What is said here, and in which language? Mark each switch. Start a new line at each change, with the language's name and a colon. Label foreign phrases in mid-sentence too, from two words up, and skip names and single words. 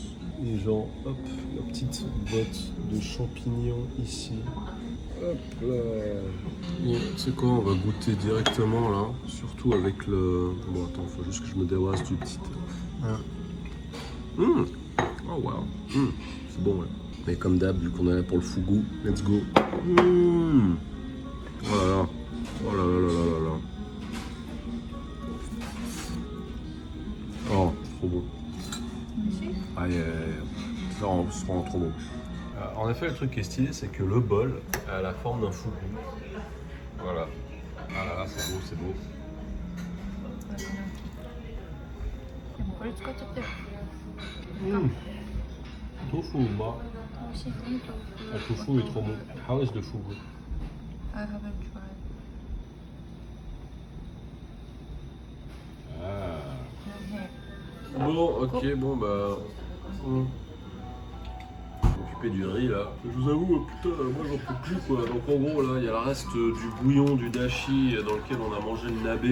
French: Et genre, hop, la petite botte de champignons ici. Hop là. Bon, c'est quoi, on va goûter directement là. Surtout avec le... Bon, attends, faut juste que je me déroise du petit... Oh wow. C'est bon, ouais. Mais comme d'hab, vu qu'on est là pour le fugu,
English: let's go.
French: Oh là là. Oh là là là là là là. Oh, trop bon. Ah, c'est vraiment trop bon. En effet, le truc qui est stylé, c'est que le bol a la forme d'un fugu. Voilà. Ah là là, c'est beau, c'est beau.
Japanese: でもこれ使っちゃったよ。
French: Tofu, ma.
Japanese: 美味しいね、
French: Le tofu est trop bon.
English: How is the fugu? I haven't tried.
French: Ah. Bon, ok, bon bah. M'occuper du riz là. Je vous avoue, putain, moi j'en peux plus quoi. Donc en gros là, il y a le reste du bouillon du dashi dans lequel on a mangé le nabe.